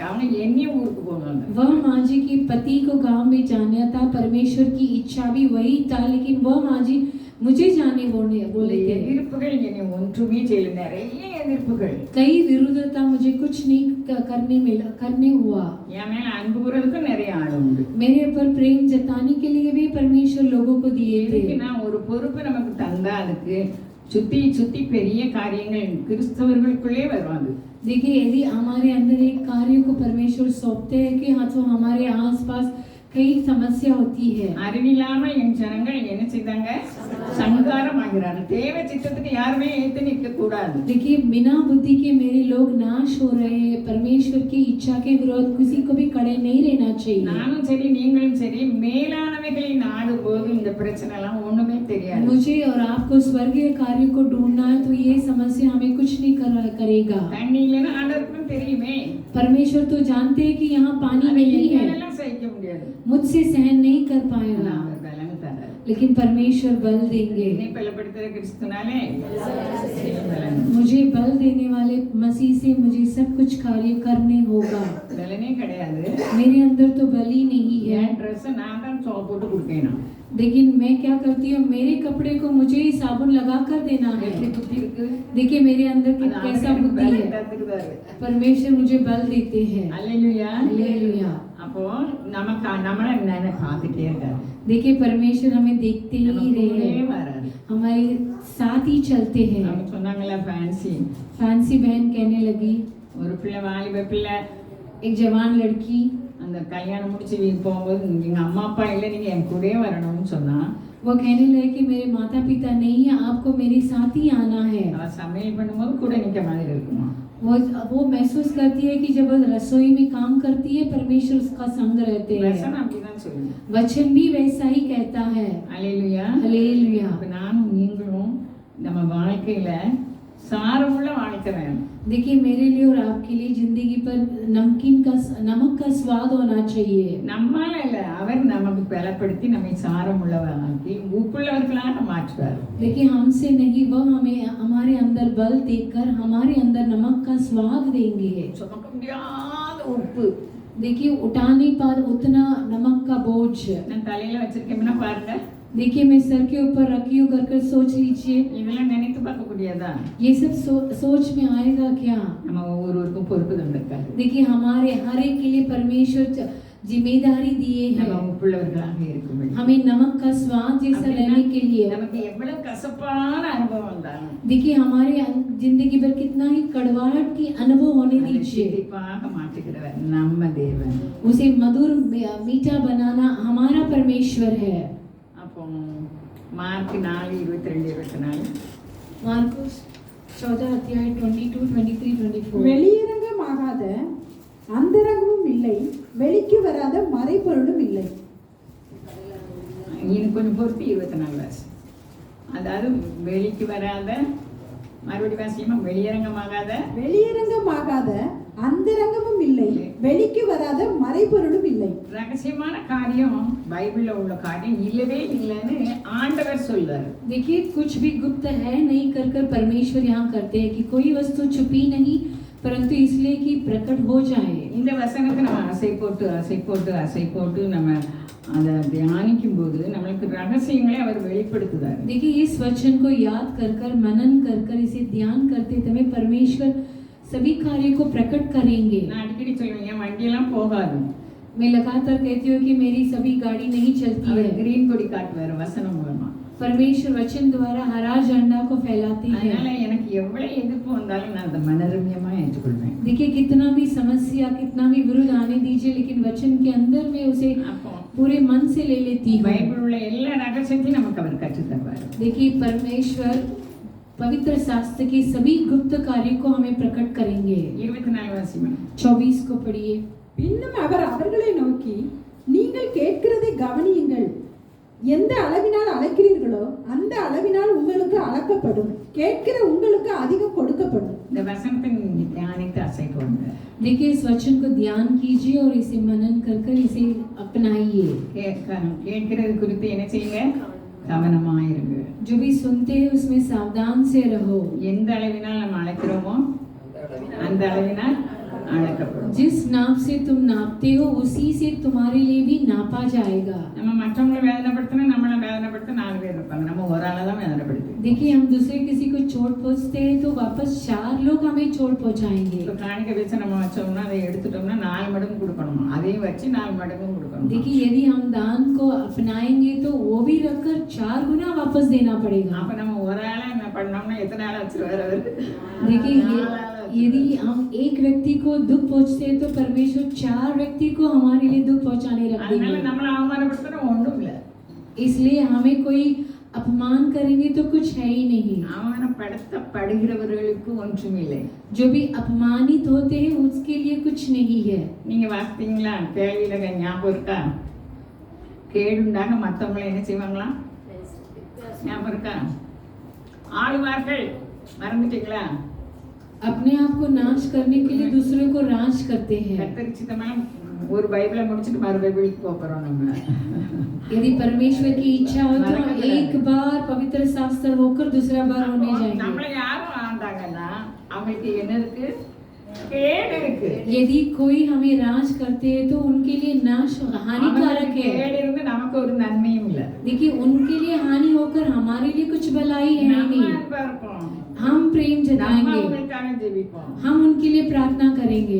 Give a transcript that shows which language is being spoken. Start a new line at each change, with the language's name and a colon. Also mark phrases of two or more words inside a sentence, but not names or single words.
Tamil: அவங்க என்னையும் ஊருக்கு போவாங்க.
Hindi: वह माँ जी के पति को गांव में जाना था, परमेश्वर की इच्छा भी वही था, लेकिन वह माँ जी मुझे जाने बोले थे।
Tamil: எதிர்ப்புகள் என்னை ஒன்றுமே செய்யல. நிறைய எதிர்ப்புகள்.
Hindi: कई विरोधता, मुझे कुछ नहीं करने हुआ।
Tamil: என் மேல அன்பு கூறதுக்கு நிறைய ஆள் உண்டு.
Hindi: मेरे ऊपर प्रेम जताने के लिए भी परमेश्वर लोगों को दिए थे।
Tamil: நான் ஒரு பொறுப்பு நமக்கு தந்தா அதுக்கு சுத்தி சுத்தி பெரிய காரியங்கள் கிறிஸ்தவர்களுக்குள்ளே வருவாங்க.
Hindi: देखिए यदि हमारे अंदर एक कार्य को परमेश्वर सौंपते हैं कि हाँ तो हमारे आसपास कई समस्या होती है।
Tamil: அறிவில்லாம என் ஜனங்கள் என்ன செய்தாங்க? சங்காரம் ஆகிறார்கள். தேவ சித்தத்துக்கு யாருமே ஏத்து நிற்க கூடாது.
Hindi: देखिए बिना बुद्धि के मेरे लोग नाश हो रहे हैं। परमेश्वर की इच्छा के विरोध किसी को भी खड़े नहीं रहना चाहिए।
Tamil: நானும் சரி நீங்களும் சரி மேலானவைகளை நாடும் போது இந்த பிரச்சனை எல்லாம் ஒண்ணுமே தெரியாது.
Hindi: मुझे और आपको स्वर्गीय कार्य को ढूंढना है तो ये समस्या हमें कुछ नहीं करेगा।
Tamil: தண்ணி இல்லைன்னா ஆண்டவருக்கும் தெரியுமே.
Hindi: परमेश्वर तो जानते हैं कि यहाँ पानी नहीं है,
Tamil: என்னால சகிக்க முடியாது.
Hindi: मुझसे सहन नहीं कर पाएगा,
Tamil: அவர் பலன் தரார்.
Hindi: लेकिन परमेश्वर बल देंगे।
Tamil: என்னை பலப்படுத்துற கிறிஸ்துனாலே பலன்.
Hindi: मुझे बल देने वाले मसीह से मुझे सब कुछ कार्य करने होगा।
Tamil: பலனே கிடையாது.
Hindi: मेरे अंदर तो बल ही नहीं है।
Tamil: என் ட்ரெஸ் நான் தான் சோப் போட்டு கொடுக்கணும்.
Hindi: लेकिन मैं क्या करती हूँ, मेरे कपड़े को मुझे ही साबुन लगा कर देना है।
Tamil: எப்படி புத்தி இருக்கு?
Hindi: देखिए मेरे अंदर की कैसा बुद्धि है।
Tamil: தத்துக்குதாரு.
Hindi: परमेश्वर मुझे बल देते हैं।
Tamil: அல்லேலூயா.
Hindi: हालेलुया।
Tamil: அப்போ நமக்கு நம்மள என்ன பார்த்துட்டே இருக்காரு.
Hindi: देखिए परमेश्वर हमें देखते ही रहे हैं,
Tamil: வராரு.
Hindi: हमारे साथ ही चलते हैं।
Tamil: அவங்க சொன்னாங்கல்ல ஃபேன்சி.
Hindi: फैंसी बहन कहने लगी,
Tamil: ஒரு பிள்ளை வாலிப பிள்ளை
Hindi: एक जवान लड़की
Tamil: அந்த கல்யாணம் முடிச்சு வீட்டுக்கு போகும்போது எங்க அம்மா அப்பா இல்லை நீங்க என் கூடயே வரணும்னு சொன்னா,
Hindi: वो कहने लगे कि मेरे माता पिता नहीं है, आपको मेरे साथ ही आना है।
Tamil: அவ சமையல் பண்ணும்போது கூட நிற்க மாதிரி இருக்குமா.
Hindi: वो महसूस करती है कि जब वो रसोई में काम करती है परमेश्वर उसका संग रहते हैं।
Tamil: வசனம் அப்படிதான் சொல்லுங்க.
Hindi: वचन भी वैसा ही कहता है।
Tamil: அல்லேலூயா.
Hindi: हालेलुया।
Tamil: அப்ப நானும் நீங்களும் நம்ம வாழ்க்கையில சாரமுள்ள வாழ்க்கை வேணும்.
Hindi: देखिए मेरे लिए और आपके लिए जिंदगी पर नमक का स्वाद होना चाहिए।
Tamil: நம்மால இல்ல, அவர் நமக்கு பலப்படுத்தி நம்மை சாரமுள்ளவராக்கி உப்புள்ளவர்களாக மாற்றுவார்.
Hindi: देखिए हमसे नहीं, वह हमें हमारे अंदर बल देकर हमारे अंदर नमक का स्वाद देंगे।
Tamil: சுமக்க முடியாத உப்பு
Hindi: देखिए उठा नहीं पा उतना नमक का बोझ।
Tamil: நான் தலையில வச்சிருக்கேன்னா பாருங்க.
Hindi: देखिए मैं सर के ऊपर रखी हूँ कर सोच लीजिए,
Tamil: இதெல்லாம் நினைத்து பார்க்க முடியாதா?
Hindi: ये सब सोच में आएगा क्या?
Tamil: நம்ம ஒவ்வொருவருக்கும் பொறுப்பு தந்திருக்காரு.
Hindi: देखिए हमारे हर एक के लिए परमेश्वर जिम्मेदारी दिए
Tamil: நம்ம
Hindi: हैं,
Tamil: உப்புள்ளவர்களாக இருக்கும்படி.
Hindi: हमें नमक का स्वाद जैसा रहने के लिए।
Tamil: நமக்கு எவ்வளவு கசப்பான அனுபவம் வந்தாலும்
Hindi: देखिए हमारे जिंदगी भर कितना ही कड़वाहट की अनुभव होने
Tamil: அதை
Hindi: दीजिए,
Tamil: சிரிப்பாக மாற்றுகிறவர் நம்ம தேவன்.
Hindi: उसे मधुर मीठा बनाना हमारा परमेश्वर है।
Tamil: அப்போ மார்க் 4:22-24
Hindi: मार्कुस 14 अध्याय 22, 23, 24।
Tamil: வெளியரங்கமாகாத அந்தரங்கமும் இல்லை, வெளிக்கு வராத மறைபொருளும் இல்லை. இன்னும் கொஞ்சம் பொறுத்து 24 வருஷம். அதாவது வெளிக்கு வராத, மறுபடி வாசியமா, வெளியரங்கமாகாத அந்தரங்கமும் இல்லை, வெளிக்கு வராத மறைபொருளும் இல்லை. ரகசியமான காரியம் பைபிள்ல உள்ள காரியம் இல்லவே இல்லைன்னு ஆண்டவர் சொல்றாரு.
Hindi: देखिए कुछ भी गुप्त है नहीं कर कर परमेश्वर यहाँ करते हैं कि कोई वस्तु छुपी नहीं परंतु इसलिए कि प्रकट हो जाए।
Tamil: இந்த வசனத்தை நம்ம அசை போட்டு நம்ம அதை தியானிக்கும் போது நம்மளுக்கு ரகசியங்களை அவர் வெளிப்படுத்துறாரு.
Hindi: देखिए इस वचन को याद कर कर मनन कर कर इसे ध्यान करते समय परमेश्वर सभी कार्यों को प्रकट करेंगे।
Tamil: நான் அடிக்கடி சொல்லுவேன், என் வண்டியெல்லாம் போகாது.
Hindi: मैं लगातार कहती हूँ कि मेरी सभी गाड़ी नहीं चलती है।
Tamil: கிரீன் கொடி காட்டுவார் வசனம் மூலமா.
Hindi: परमेश्वर वचन द्वारा हरा झंडा को फैलाते हैं।
Tamil: அதனால எனக்கு எவ்வளவு எதிர்ப்பு வந்தாலும் நான் அதை மனரம்யமா ஏற்றுக்கொள்வேன்.
Hindi: देखिए कितना भी समस्या कितना भी विरोध आने दीजिए लेकिन वचन के अंदर में उसे पूरे मन से ले लेती हूँ।
Tamil: பைபிள் உள்ள எல்லா ரகசியத்தையும் நமக்கு அவர் கற்றுத் தருவார்.
Hindi: देखिए परमेश्वर पवित्र शास्त्र के सभी गुप्त कार्यों को हमें प्रकट करेंगे।
Tamil: 24 வாசிமா.
Hindi: 24 को पढ़िए।
Tamil: பின்னும் அவர் அவர்களை நோக்கி, நீங்கள் கேட்கிறதை கவனியுங்கள். எந்த அளவினால் அளக்கிறீர்களோ அந்த அளவினால் உங்களுக்கு அளக்கப்படும், கேட்கிற உங்களுக்கு அதிகம் கொடுக்கப்படும். இந்த வசனத்தை நீங்க தியானித்து அசை போடுங்க.
Hindi: देखिए इस वचन को ध्यान कीजिए और इसे मनन कर कर इसे अपनाइए।
Tamil: கேட்கிறது குறித்து என்ன செய்யுங்க? கவனமாயிருங்க.
Hindi: जो भी सुनते हैं उसमें सावधान से रहो।
Tamil: எந்த அளவினால் நம்ம அளக்கிறோமோ அந்த அளவினால் அளக்கப்படும்.
Hindi: जिस नाप से तुम नापते हो उसी से तुम्हारे लिए भी नापा जाएगा।
Tamil: நம்ம மற்றவங்களை வேதனைப்படுத்தினா நம்மளை வேதனைப்படுத்த 4 பேர் இருப்பாங்க, நம்ம ஒரு ஆளை தான் வேதனைப்படுத்து.
Hindi: देखिए हम दूसरे किसी को चोट पहुंचते हैं तो वापस 4 लोग हमें चोट पहुंचाएंगे।
Tamil: இப்போ காணிக்கை வச்சு நம்ம வச்சோம்னா அதை எடுத்துட்டோம்னா 4 மடங்கு கொடுக்கணும், அதையும் வச்சு 4 மடங்கும் கொடுக்கணும்.
Hindi: देखिए यदि हम दान को अपनाएंगे तो वो भी रखकर 4 गुना वापस देना पड़ेगा।
Tamil: அப்ப நம்ம ஒரு ஆளை என்ன பண்ணோம்னா எத்தனை ஆளை வச்சிருவாரு அவரு?
Hindi: देखिए यदि हम एक व्यक्ति को दुख पहुंचते हैं तो परमेश्वर 4 व्यक्ति को हमारे लिए दुख पहुंचाने रख
Tamil: அதனால
Hindi: देंगे।
Tamil: நம்மள அவமானப்படுத்தணும் ஒண்ணும் இல்ல.
Hindi: इसलिए हमें कोई अपमान करेंगे तो कुछ है ही नहीं।
Tamil: அவமானப்படுத்தப்படுகிறவர்களுக்கு ஒன்றும் இல்லை.
Hindi: जो भी अपमानित होते हैं उसके लिए कुछ नहीं है।
Tamil: நீங்க வாசித்தீங்களா? கேள்வியில ஞாபகம் இருக்கா? கேடுண்டாக மத்தவங்களை என்ன செய்வாங்களா? ஞாபகம் இருக்கா? ஆளுவார்கள், மறந்துட்டீங்களா?
Hindi: अपने आप को नाश करने के लिए दूसरों को नाश करते हैं।
Tamil: கத்தரிச்சிதமா ஒரு பைபிளை முடிச்சிட்டு மறு பைபிளுக்கு போறோம் நம்ம.
Hindi: यदि परमेश्वर की इच्छा हो तो एक बार पवित्र शास्त्र होकर दूसरा बार होने जाएंगे।
Tamil: நம்மள யாரும் ஆண்டாங்கன்னா அவங்களுக்கு என்ன இருக்கு? கேடு இருக்கு.
Hindi: यदि कोई हमें राज करते हैं तो उनके लिए नाश हानिकारक है।
Tamil: கேடு இருந்து நமக்கு ஒரு நன்மையும் இல்ல.
Hindi: देखिए उनके लिए हानि होकर हमारे लिए कुछ भलाई है नहीं। हम प्रेम जताएंगे, हम उनके लिए प्रार्थना करेंगे।